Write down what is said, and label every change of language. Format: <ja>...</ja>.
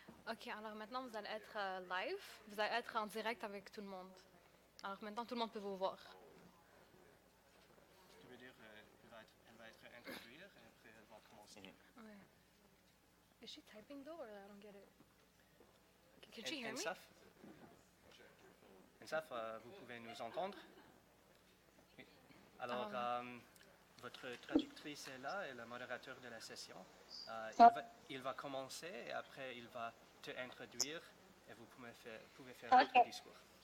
<fr>Ok, alors maintenant vous allez être live. Vous allez être en direct avec tout le monde. Alors maintenant tout le monde peut vous voir. Tu veux dire, elle va être introduire et après elle va commencer.</fr> <en>Okay. Is she typing though, or I don't get it? Can she hear me?</en> <fr>Ensaf, Ensaf, vous pouvez nous entendre? Oui. Alors, votre traductrice est là et le modérateur de la session. Il va commencer et après il va te introduire et vous pouvez faire votre discours.</fr>